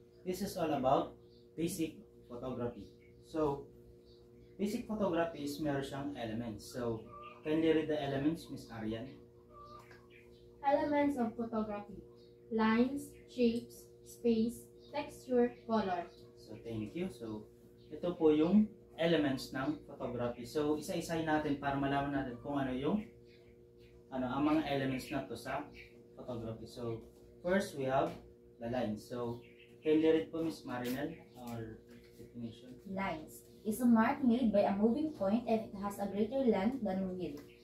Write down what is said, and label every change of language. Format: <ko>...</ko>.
<en>This is all about basic photography. So, basic photography is</en> <tl>meron siyang</tl> <en>elements. So, can you read the elements, Miss Arian? Elements of photography: lines, shapes, space, texture, color. So, thank you.</en> <tl>So, ito po yung elements ng photography. So, isa-isay natin para malaman natin kung ano yung ang mga elements na to sa photography.</tl> <en>So, first we have the lines. So, can you read po, Miss Marinel, our definition? Lines is a mark made by a moving point and it has a greater length than width.</en>